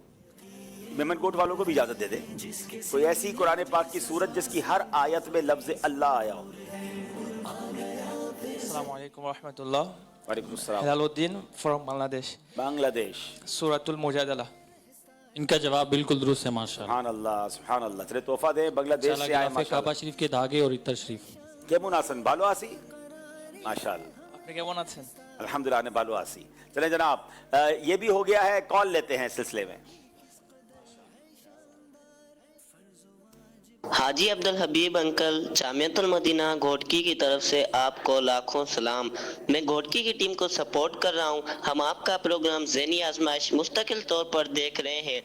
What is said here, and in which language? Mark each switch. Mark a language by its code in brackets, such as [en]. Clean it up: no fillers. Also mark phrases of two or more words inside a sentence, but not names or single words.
[ur] میمن کوٹ والوں کو بھی اجازت دے دیں. کوئی ایسی قرآن پاک کی سورت جس کی ہر آیت میں لفظ اللہ آیا ہو. [ar] السلام علیکم ورحمۃ اللہ. وعلیکم السلام. [ur] ہلال الدین فرام بنگلہ دیش. بنگلہ دیش. سورۃ المجادلہ. ان کا جواب بالکل درست ہے. ماشاءاللہ. [ar] سبحان اللہ, سبحان اللہ. [ur] چلے تحفہ دیں. بنگلہ دیش سے آئے کعبہ شریف کے دھاگے اور عطر شریف. [bn] কেমন আছেন? ভালো আছি মাশাআল্লাহ. আপনি কেমন আছেন? [ur] الحمدللہ نے [bn] ভালো আছি. [ur] چلیں جناب, یہ بھی ہو گیا ہے. کال لیتے ہیں اس سلسلے میں. حاجی عبدالحبیب انکل جامعۃ المدینہ گھوٹکی کی طرف سے آپ کو لاکھوں سلام. میں گھوٹکی کی ٹیم کو سپورٹ کر رہا ہوں. ہم آپ کا پروگرام ذہنی آزمائش مستقل طور پر دیکھ رہے ہیں.